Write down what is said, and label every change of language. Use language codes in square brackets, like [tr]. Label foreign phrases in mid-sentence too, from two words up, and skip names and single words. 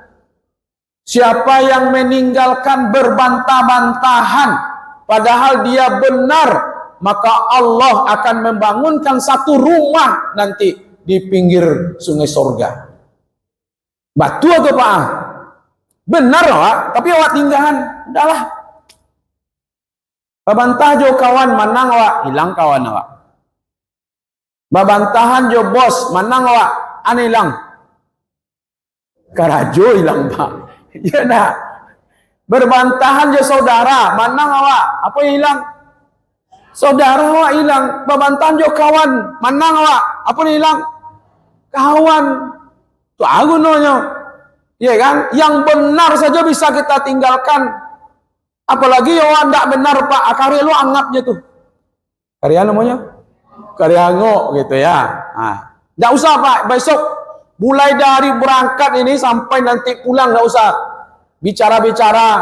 [id] Siapa yang meninggalkan berbantah-bantahan, padahal dia benar, maka Allah akan membangunkan satu rumah nanti di pinggir sungai sorga. Batu atau Pak? [min] Benar Pak, tapi awak tinggalan. [id] Udahlah. [min] Babantah jo kawan, manang awak, hilang kawan awak. Babantahan jo bos, manang awak, ane hilang. Karajo hilang Pak. Ya dah. Berbantahan jo saudara, manang awak, apa yang hilang? Saudara awak hilang. Babantahan jo kawan, manang awak, apa yang hilang? Kawan. [id] Tu aku nanya. Iya kan? Yang benar saja bisa kita tinggalkan. Apalagi yang tidak benar Pak, karya lu anggapnya tuh. Karya namanya? Karya ngok gitu ya. Nah, nggak usah Pak, besok mulai dari berangkat ini sampai nanti pulang nggak usah bicara-bicara.